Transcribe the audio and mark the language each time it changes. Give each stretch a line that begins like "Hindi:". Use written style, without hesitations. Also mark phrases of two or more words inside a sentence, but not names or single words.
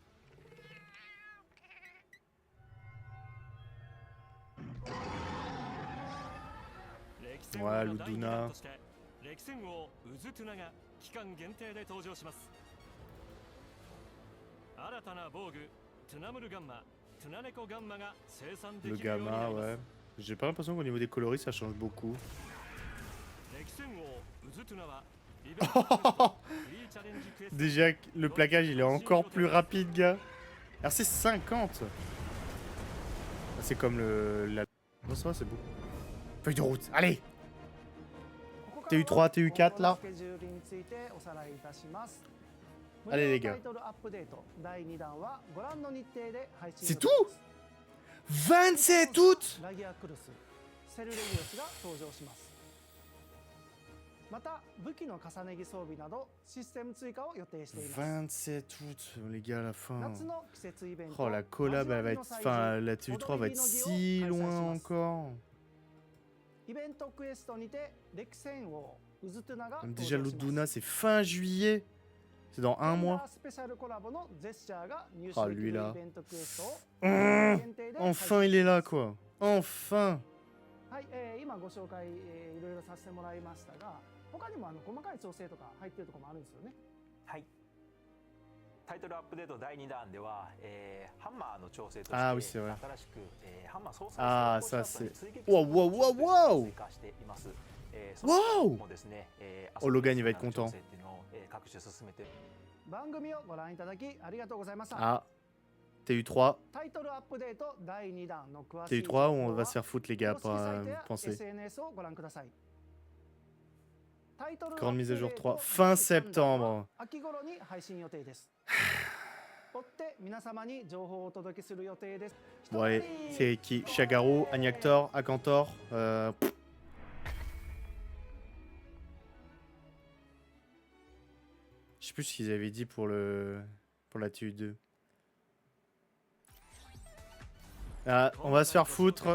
French: Ouais, Luduna.
Japanese: 歴戦王ウズトゥナが期間限定で登場します。新たな防具トゥナムルガンマ、トゥナネコガンマが生産で
French: Le
Japanese: きるようにな
French: gamma,
Japanese: ります。
French: ouais. J'ai pas l'impression qu'au niveau des coloris, ça change beaucoup.
Japanese: 歴戦王ウズトゥナはイベントクエストフリーチャレンジクエスト
French: Déjà, le plaquage, il est encore plus rapide, gars. RC 50. Ah, c'est comme la... Non, ça va, c'est beau. Feuille de route, allez. TU3 TU4 là. Allez les gars. C'est tout 27 août
Japanese: また武器の重ね着装備などシステム追加を予定しています。
French: 27 août, les gars, à la fin.
Japanese: 夏の季節イベント
French: Oh, la collab, elle va être... Enfin, la TU3 va être si loin encore.
Japanese: イベントクエストにて歴戦王ウズトゥナが登場
French: Déjà,
Japanese: します。
French: Luduna, c'est fin juillet. C'est dans un mois.
Japanese: スペシャルコラボのジェスチャーが入手
French: Ah,
Japanese: でき
French: lui
Japanese: る
French: là.
Japanese: イベントクエストを
French: Mmh,
Japanese: 限定で配信
French: enfin, il est là, quoi. Enfin.
Japanese: はい、今ご紹介、いろいろさせてもらいましたが、他にも細かい調整とか入ってるところもあるんですよね。はい。タイトルアップデート第2弾では、ハンマーの調整として
French: Ah oui, c'est vrai.
Japanese: 新しく、ハンマー操作
French: Ah,
Japanese: 成
French: ça
Japanese: 功
French: c'est...
Japanese: した後に追撃 Wow, wow, wow, wow. 追加しています。 Wow. もですね、
French: Oh, Logan, il va être content.
Japanese: 調整っていうのを、各種進めて。番組をご覧いただきありがとうございました。
French: Ah. TU3.
Japanese: タイトルアップデート第2弾の詳しい
French: TU3 où on va se faire foutre, les gars,
Japanese: 公式
French: pour
Japanese: サイトや
French: penser.
Japanese: SNS をご覧ください。タイトルアップ
French: Grande mise à jour
Japanese: デート
French: 3. Fin
Japanese: 第3弾は
French: septembre.
Japanese: 秋頃に配信予定です。追って皆様に情報をお届けする予定です。
French: Bon, allez, c'est qui? Shagaro, Agnactor, Akantor. Je sais plus ce qu'ils avaient dit pour la TU2. Ah, on va se faire foutre.